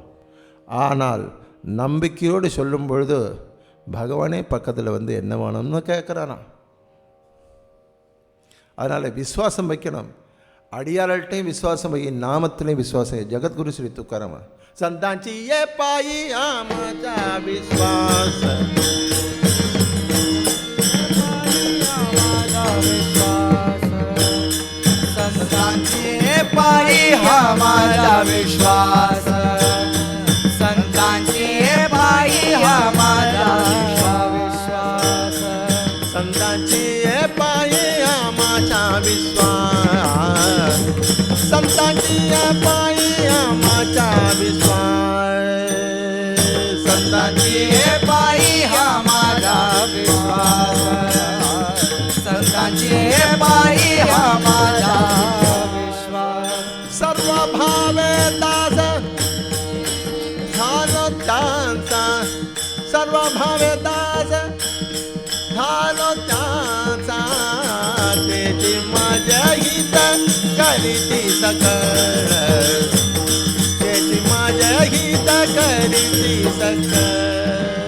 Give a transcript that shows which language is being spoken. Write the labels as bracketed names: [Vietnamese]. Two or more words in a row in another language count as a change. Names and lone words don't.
[Tamil] ஆனால் நம்பிக்கையோடு சொல்லும் பொழுது பகவானே பக்கத்தில் வந்து என்ன வேணும்னு கேட்குறானா. அதனால் விசுவாசம் வைக்கணும். அடியார்கள்ட்டையும் விசுவாசம் வை, நாமத்திலையும் விசுவாசம். [Marathi] ஜகத்குரு ஸ்ரீ துக்காராம் संतांचिये पायी आमचा विश्वास, संतांचे पायी हमारा विश्वास, संतांचे पायी हमारा विश्वास, संतांचे पायी आमाचा विश्वास, संतांचे पायी आमाचा विश्वास, संतांचे पायी हमारा विश्वास, संतांचे पायी हमारा विश्वास. सर्व भावे दास झालो त्यांचा, सर्व भावे दास झालो त्यांचा, त्याची माझ्या हित करीती सकळ, त्याची माझ्या हित करीती सकळ.